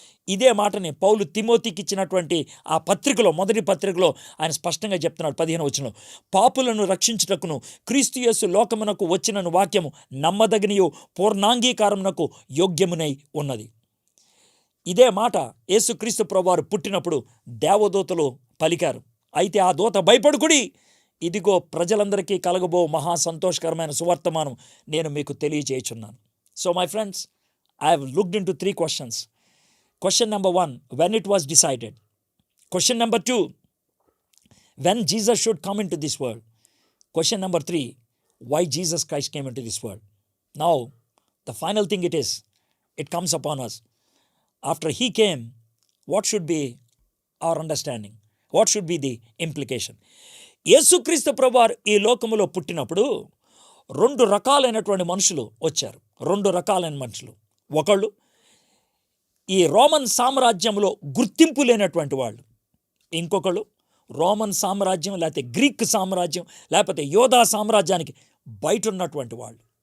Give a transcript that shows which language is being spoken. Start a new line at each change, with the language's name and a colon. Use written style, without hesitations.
Telugu: ఇదే మాటని పౌలు తిమోతికి ఇచ్చినటువంటి ఆ పత్రికలో, మొదటి పత్రికలో ఆయన స్పష్టంగా చెప్తున్నాడు 15వ వచనంలో, పాపులను రక్షించుటకును క్రీస్తు యేసు లోకమునకు వచ్చినను వాక్యము నమ్మదగినయు పూర్ణాంగీకారమునకు యోగ్యమునై ఉన్నది. ఇదే మాట యేసుక్రీస్తు ప్రభువారు పుట్టినప్పుడు దేవదూతలు పలికారు. అయితే ఆ దూత భయపడుకుడి, ఇదిగో ప్రజలందరికీ కలగబో మహా సంతోషకరమైన సువర్తమానం నేను మీకు తెలియజేయుచున్నాను.
English: So my friends, I have looked into 3 questions. Question number 1, when it was decided. Question number 2, when Jesus should come into this world. Question number 3, why Jesus Christ came into this world. Now, the final thing it comes upon us. After he came, what should be our understanding? What should be the implication?
Telugu: యేసుక్రీస్తు ప్రభువారు ఈ లోకములో పుట్టినప్పుడు 2 రకాలైనటువంటి మనుషులు వచ్చారు. 2 రకాలైన మనుషులు. ఒకళ్ళు ఈ రోమన్ సామ్రాజ్యంలో గుర్తింపు లేనటువంటి వాళ్ళు, ఇంకొకళ్ళు రోమన్ సామ్రాజ్యం లేకపోతే గ్రీక్ సామ్రాజ్యం లేకపోతే యోధా సామ్రాజ్యానికి బయట ఉన్నటువంటి వాళ్ళు.